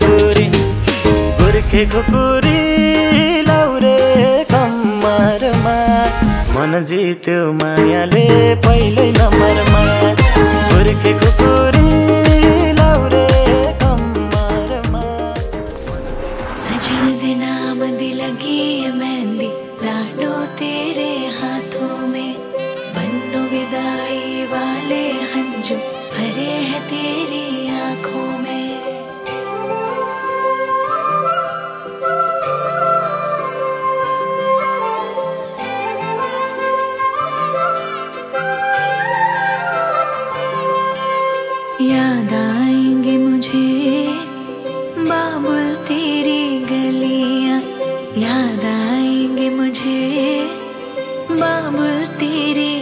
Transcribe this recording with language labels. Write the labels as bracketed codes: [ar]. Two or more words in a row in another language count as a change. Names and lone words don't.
[ne] खुकुरी लाउरे कम्मरमा मन जित्यो मायाले पहिल्यै नम्बरमा गोर्खे खुकुरी लाउरे कम्मरमा [pa] ਸਜਣ ਦੇ ਨਾਮ ਦੀ [hi] लगी है मेहंदी लाडो तेरे हाथों में बन्नो विदाई वाले हंजू भरे हैं तेरी आँखों में याद आएंगे मुझे बाबुल तेरी गलियां याद आएंगे मुझे बाबुल तेरी